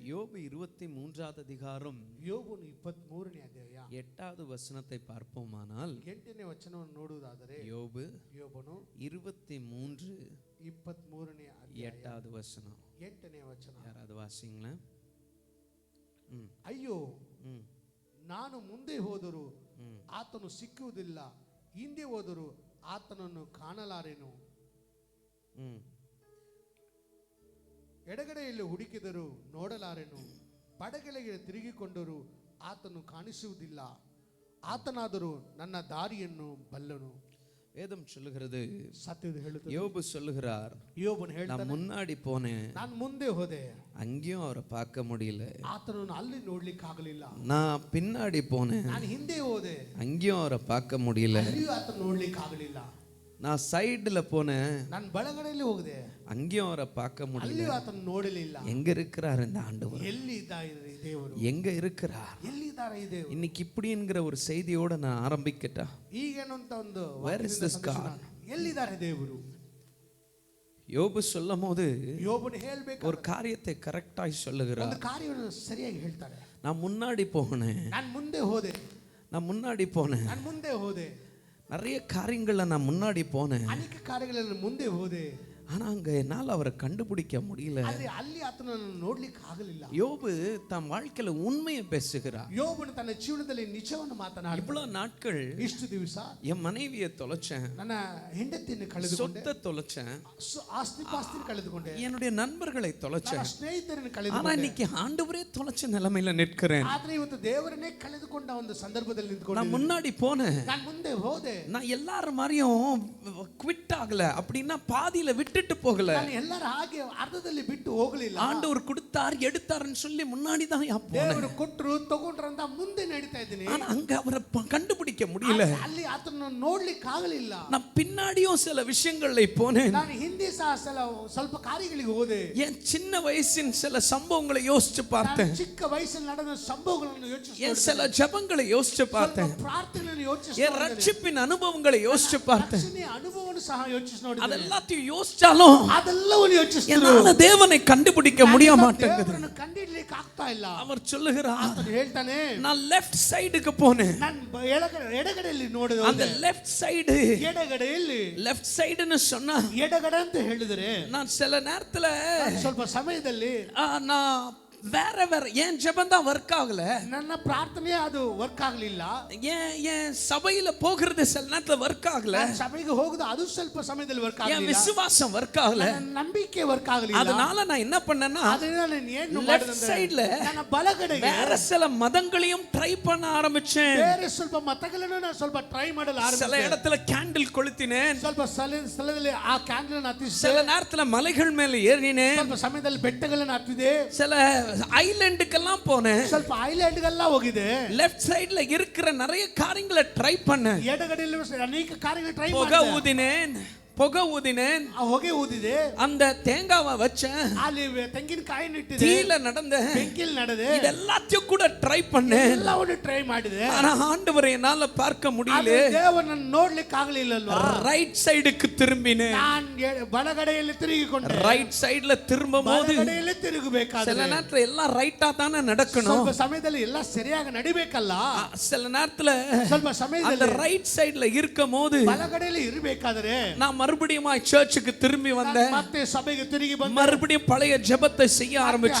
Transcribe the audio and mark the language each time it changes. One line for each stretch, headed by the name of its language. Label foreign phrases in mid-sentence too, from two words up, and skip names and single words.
Tamil: யோபு 23வது அதிகாரம்
Kannada: ಯೋಬನು 23ನೇ ಅಧ್ಯಾಯ
Tamil: 8வது ವಚನத்தை பார்ப்போமானால்
Kannada: 8ನೇ ವಚನವನ್ನು ನೋಡುವುದಾದರೆ
Tamil: யோபு
Kannada: ಯೋಬನು
Tamil: 23
Kannada: 23ನೇ ಅಧ್ಯಾಯ
Tamil: 8வது ವಚனம்
Kannada: 8ನೇ ವಚನ
Tamil: யாராவது வாசிங்களேன்.
Kannada: ಅಯ್ಯೋ ನಾನು ಮುಂದೆ ಹೋದರೂ ಆತನು ಸಿಕ್ಕುವುದಿಲ್ಲ, ಹಿಂದೆ ಹೋದರೂ ಆತನನ್ನು ಕಾಣಲಾರೆನು. ಎಡಗಡೆಯಲ್ಲಿ ಹುಡುಕಿದರೂ ನೋಡಲಾರೆನು, ಬಡಗಡೆಗೆ ತಿರುಗಿಕೊಂಡರೂ ಆತನು ಕಾಣಿಸುವುದಿಲ್ಲ. ಆತನಾದರೂ ನನ್ನ ದಾರಿಯನ್ನು ಬಲ್ಲನು.
Tamil: வேதம் சொல்லுகிறது,
Kannada: ಸತ್ಯದ ಹೇಳುತ್ತದೆ.
Tamil: யோபு சொல்லுகிறார்,
Kannada: ಯೋಬನು ಹೇಳ್ತಾನೆ,
Tamil: நான் முன்னாடி போனேன்,
Kannada: ನಾನು ಮುಂದೆ ಹೋದೆ,
Tamil: அங்கேயும் அவரை பார்க்க முடியல.
Kannada: ಆತನನ್ನು ಅಲ್ಲಿ ನೋಡ್ಲಿಕ್ಕೆ ಆಗಲಿಲ್ಲ.
Tamil: நான் பின்னாடி போனேன்,
Kannada: ನಾನು ಹಿಂದೆ ಹೋದೆ,
Tamil: அங்கேயும் அவரை பார்க்க முடியல.
Kannada: ಅಲ್ಲಿಯೂ ಆತನ ನೋಡ್ಲಿಕ್ಕೆ ಆಗಲಿಲ್ಲ.
Tamil: நான் சைடுல போனேன்,
Kannada: ನಾನು ಬಲಗಡೆಯಲ್ಲಿ ಹೋಗಿದೆ,
Tamil: அங்கேயும் அவரை பார்க்க முடியல.
Kannada: ಅಲ್ಲಿಯೂ ಆತನ ನೋಡಲಿಲ್ಲ.
Tamil: எங்க இருக்கிறார் இந்த ஆண்டவர்?
Kannada: ಎಲ್ಲಿ ಇದ್ದಾರೆ ದೇವರು?
Tamil: எங்க இருக்கிறார்?
Kannada: ಎಲ್ಲಿದ್ದಾರೆ ಈ ದೇವರು?
Tamil: இன்னைக்கு இப்படி என்கிற ஒரு செய்தியோட நான் ஆரம்பிக்கட்டா?
Kannada: ಈಗೇನಂತ ಒಂದು
English: Where is this God?
Kannada: ಎಲ್ಲಿದ್ದಾರೆ ದೇವರು?
Tamil: யோபு சொல்லும் போது
Kannada: ಯೋಬನು ಹೇಳಬೇಕು,
Tamil: ஒரு காரியத்தை கரெக்டாய் சொல்லுகிறார்.
Kannada: ಒಂದು ಕಾರ್ಯವನ್ನು ಸರಿಯಾಗಿ ಹೇಳ್ತಾರೆ.
Tamil: நான் முன்னாடி போனேன்,
Kannada: ನಾನು ಮುಂದೆ ಹೋದೆ,
Tamil: நான் முன்னாடி போனேன்,
Kannada: ನಾನು ಮುಂದೆ ಹೋದೆ,
Tamil: நிறைய காரியங்கள்ல நான் முன்னாடி போனேன்.
Kannada: ಅನೇಕ ಕಾರ್ಯಗಳಲ್ಲಿ ಮುಂದೆ ಹೋದೆ,
Tamil: ஆனா அங்க என்னால அவரை கண்டுபிடிக்க முடியல.
Kannada: ಆದ್ರೆ ಅಲ್ಲಿ ಆತನನ್ನು ನೋಡ್ಲಿಕ್ಕೆ ಆಗಲಿಲ್ಲ.
Tamil: யோபு தன் வாழ்க்கையில உண்மையை பேசுகிறார்.
Kannada: ಯೋಬನು ತನ್ನ ಜೀವನದಲ್ಲಿ ನಿಜವನ್ನು ಮಾತನಾಡಿ,
Tamil: இவ்வளவு நாட்கள்
Kannada: ಇಷ್ಟು ದಿವಸ
Tamil: என் மனைவியை தொலைச்சேன்,
Kannada: ನನ್ನ ಹೆಂಡತಿಯನ್ನು ಕಳೆದುಕೊಂಡೆ,
Tamil: சொத்தை தொலைச்சேன்,
Kannada: ಆಸ್ತಿ ಪಾಸ್ತಿ ಕಳೆದುಕೊಂಡೆ,
Tamil: என்னுடைய நண்பர்களை தொலைச்சேன்.
Kannada: ನನ್ನ ಸ್ನೇಹಿತರನ್ನು
Tamil: ஆனா
Kannada: ಕಳೆದುಕೊಂಡೆ.
Tamil: இன்னைக்கு ஆண்டவரே தொலைச்ச நிலைமையில நிற்கிறேன்.
Kannada: ಆದ್ರೆ ಇವತ್ತು ದೇವರನ್ನೇ ಕಳೆದುಕೊಂಡ ಒಂದು ಸಂದರ್ಭದಲ್ಲಿ
Tamil: நான்
Kannada: ನಿಂತ್ಕೊಂಡು
Tamil: முன்னாடி போனேன்,
Kannada: ನಾನು ಮುಂದೆ ಹೋದೆ,
Tamil: நான் எல்லாரும் மாதிரியும் குவிட் ஆகல, அப்படின்னா பாதியில விட்டுட்டு போகல.
Kannada: ನಾನು ಎಲ್ಲರ ಹಾಗೆ ಅರ್ಧದಲ್ಲಿ ಬಿಟ್ಟು ಹೋಗಲಿಲ್ಲ.
Tamil: ஆண்டவர் கொடுத்தார் எடுத்தாருன்னு சொல்லி முன்னாடி தான்
Kannada: ದೇವರು ಕೊಟ್ಟರು ತಗೊಂಡ್ರು ಅಂತ ಮುಂದೆ ನಡೀತಾ ಇದ್ದೀನಿ.
Tamil: ஆனா அங்க அவரை கண்டுபிடிக்க முடியல.
Kannada: ಅಲ್ಲಿ ಆತನನ್ನು ನೋಡ್ಲಿಕ್ಕೆ ಆಗಲಿಲ್ಲ.
Tamil: நான் பின்னாடியும் சில விஷயங்களை போனேன்,
Kannada: ನಾನು ಹಿಂದೆ ಸಹ ಸ್ವಲ್ಪ ಕಾರ್ಯಗಳಿಗೆ ಹೋದೆ,
Tamil: என் சின்ன வயசின் சில சம்பவங்களை யோசிச்சு பார்த்தேன்,
Kannada: ಚಿಕ್ಕ ವಯಸ್ಸಲ್ಲಿ ನಡೆದ ಸಂಭವಗಳನ್ನು ಯೋಚಿಸಿ,
Tamil: என் சில ஜெபங்களை யோசிச்சு பார்த்தேன்,
Kannada: ಪ್ರಾರ್ಥನೆಯನ್ನು ಯೋಚಿಸಿ,
Tamil: என் ரட்சிப்பின் அனுபவங்களை யோசிச்சு பார்த்தேன்.
Kannada: ಅನುಭವವನ್ನು ಸಹ ಯೋಚಿಸಿ ನೋಡಿ.
Tamil: அதெல்லாத்தையும் யோசிச்சாலும்
Kannada: ಅದೆಲ್ಲವನ್ನು ಯೋಚಿಸಿ
Tamil: என்னால தேவனை கண்டுபிடிக்க முடிய மாட்டேங்குது.
Kannada: ದೇವರನ್ನು ಕಂಡುಹಿಡಿಯಲಿಕ್ಕೆ ಆಗ್ತಾ ಇಲ್ಲ.
Tamil: அவர் சொல்லுகிறார்,
Kannada: ಆತನು ಹೇಳ್ತಾನೆ,
Tamil: நான்
English: left sideக்கு
Tamil: போனேன்,
Kannada: ನಾನು ಎಡಗಡೆಯಲ್ಲಿ ನೋಡಿದೆ.
Tamil: அந்த
English: left side,
Kannada: ಎಡಗಡೆಯಲ್ಲಿ,
English: left sideன்னு
Tamil: சொன்னா
Kannada: ಎಡಗಡೆ ಅಂತ ಹೇಳಿದರೆ
Tamil: நான் சில நேரத்துல
Kannada: ಸ್ವಲ್ಪ ಸಮಯದಲ್ಲಿ
Tamil: நான் வேற வேற என் ஜெபம் தான் ஒர்க் ஆகல,
Kannada: ನನ್ನ ಪ್ರಾರ್ಥನೆ ಅದು ವರ್ಕ್ ಆಗಲಿಲ್ಲ.
Tamil: என் சபையில போகிறது சில நேரத்துல ஒர்க் ஆகல,
Kannada: ಸಭೆಗೆ ಹೋಗುದು ಅದು ಸ್ವಲ್ಪ ಸಮಯದಲ್ಲಿ ವರ್ಕ್
Tamil: என்
Kannada: ಆಗಲಿಲ್ಲ,
Tamil: விசுவாசம் ஒர்க் ஆகல.
Kannada: ನನ್ನ ನಂಬಿಕೆ ವರ್ಕ್ ಆಗಲಿಲ್ಲ.
Tamil: அதனால நான் என்ன பண்ணேன்னா
Kannada: ಅದನ್ನ ನಾನು ಏನು
Tamil: லெஃப்ட்
Kannada: ಮಾಡಿದೆ,
Tamil: சைடுல
Kannada: ನನ್ನ ಬಲಗಡೆಗೆ
Tamil: வேற சில மதங்களையும் ட்ரை பண்ண ஆரம்பிச்சேன்.
Kannada: ಬೇರೆ ಸ್ವಲ್ಪ ಮತಗಳನ್ನು ನಾನು ಸ್ವಲ್ಪ ಟ್ರೈ ಮಾಡಲು
Tamil: சில
Kannada: ಆರಂಭಿಸಿದೆ.
Tamil: இடத்துல கேண்டில் கொளுத்தினேன்,
Kannada: ಸ್ವಲ್ಪ ಸ್ಥಳದಲ್ಲಿ ಆ ಕ್ಯಾಂಡಲ್ ಅನ್ನು ಹತ್ತಿಸಿದೆ,
Tamil: சில நேரத்துல மலைகள் மேல ஏறினேன்,
Kannada: ಸ್ವಲ್ಪ ಸಮಯದಲ್ಲಿ ಬೆಟ್ಟಗಳನ್ನು ಹತ್ತಿದೆ,
Tamil: சில ஐலண்டுக்கெல்லாம் போனேன்,
Kannada: ಸ್ವಲ್ಪ ಐಲ್ಯಾಂಡ್ಗೆಲ್ಲ ಹೋಗಿದೆ.
English: left sideல
Tamil: இருக்கிற நிறைய காரியங்களை ட்ரை பண்ணேன்.
Kannada: ಎಡಗಡೆಯಲ್ಲಿ ಅನೇಕ ಕಾರ್ಯಗಳು ಟ್ರೈ
Tamil: புகை
Kannada: ಮಾಡಿದೆ,
Tamil: ஊதினேன்,
Kannada: ಆ ಹೊಗೆ ಊದಿದೆ,
Tamil: அந்த தேங்காவை வச்சேன்,
Kannada: ಅಲ್ಲಿ ತೆಂಗಿನಕಾಯಿನ ಇಟ್ಟಿದೆ,
Tamil: தீல நடந்த
Kannada: ಬೆಂಕಿಲ್ ನಡೆದೆ,
Tamil: இதெல்லாத்தையும் கூட ட்ரை பண்ணேன்.
Kannada: ಎಲ್ಲವನ್ನು ಟ್ರೈ ಮಾಡಿದೆ.
Tamil: ஆனா ஆண்டவரை என்னால பார்க்க முடியல.
Kannada: ದೇವರನ್ನು ನೋಡ್ಲಿಕ್ಕೆ ಆಗಲಿಲ್ಲಲ್ವಾ?
English: right sideக்கு
Tamil: திரும்பினேன்.
Kannada: ನಾನು ಬಲಗಡೆಯಲ್ಲಿ ತಿರುಗಿಕೊಂಡೆ.
English: right sideல
Tamil: திரும்பும்போது
Kannada: ಬಲಗಡೆಯಲ್ಲಿ ತಿರುಗಬೇಕಾದ್ರೆ
Tamil: சில நேரத்துல எல்லாம் ரைட்டா தானே நடக்கணும்,
Kannada: ಸ್ವಲ್ಪ ಸಮಯದಲ್ಲಿ ಎಲ್ಲ ಸರಿಯಾಗಿ ನಡಿಬೇಕಲ್ಲ.
Tamil: சில நேரத்துல
Kannada: ಸ್ವಲ್ಪ
Tamil: அந்த
Kannada: ಸಮಯದಲ್ಲಿ
English: right sideல
Tamil: இருக்கும்போது
Kannada: ಬಲಗಡೆಯಲ್ಲಿ ಇರಬೇಕಾದ್ರೆ
Tamil: நான் மறுபடியும் சர்ச்சுக்கு திரும்பி வந்தேன்,
Kannada: ಮತ್ತೆ ಸಭೆಗೆ ತಿರುಗಿ ಬಂದೆ,
Tamil: மறுபடியும் பழைய ஜெபத்தை செய்ய ஆரம்பிச்சேன்,